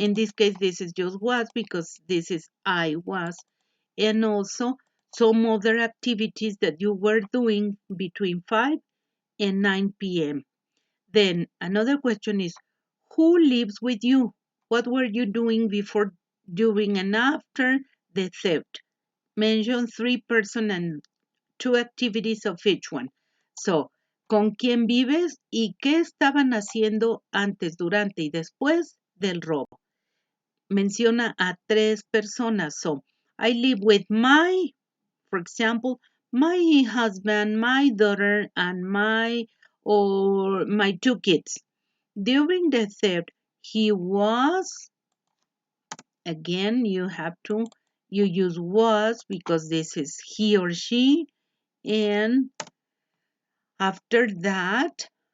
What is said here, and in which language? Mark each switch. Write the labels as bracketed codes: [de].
[en] In this case, this is just was because this is I was, and also some other activities that you were doing between 5 and 9 p.m. Then another question is, who lives with you? What were you doing before, during, and after the theft? Mention 3 person and 2 activities of each one. [es] So, ¿con quién vives y qué estaban haciendo antes, durante y después del robo? Menciona a 3 personas. [en] So, I live with my, for example, my husband, my daughter, and my 2 kids. During the theft, he was, again, you use was because this is he or she, and after that,